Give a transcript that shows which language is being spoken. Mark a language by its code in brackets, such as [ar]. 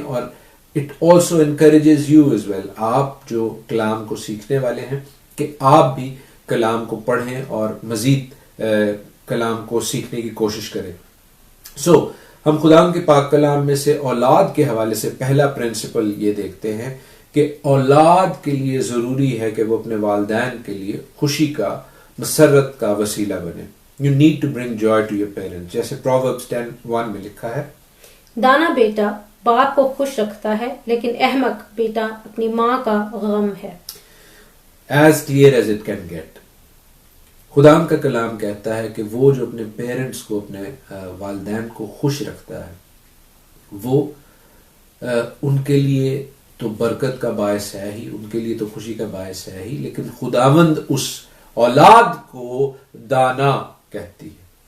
[ur] اور [en] it also encourages you as well, [ur] آپ جو کلام کو سیکھنے والے ہیں, کہ آپ بھی کلام کو پڑھیں اور مزید کلام کو سیکھنے کی کوشش کریں. ہم خدا کے پاک کلام میں سے اولاد کے حوالے سے پہلا پرنسپل یہ دیکھتے ہیں کہ اولاد کے لیے ضروری ہے کہ وہ اپنے والدین کے لیے خوشی کا, مسرت کا وسیلہ بنے. [en] You need to bring joy to your parents, [ur] جیسے Proverbs 10:1 میں لکھا ہے, دانا بیٹا باپ کو خوش رکھتا ہے لیکن احمق بیٹا اپنی ماں کا غم ہے. [en] As clear as it can get. [ur] خدا کا کلام کہتا ہے کہ وہ جو اپنے پیرنٹس کو, اپنے والدین کو خوش رکھتا ہے, وہ ان کے لیے تو برکت کا باعث ہے ہی, ان کے لیے تو خوشی کا باعث ہے ہی, لیکن خداوند اس اولاد کو دانا کہتی ہے.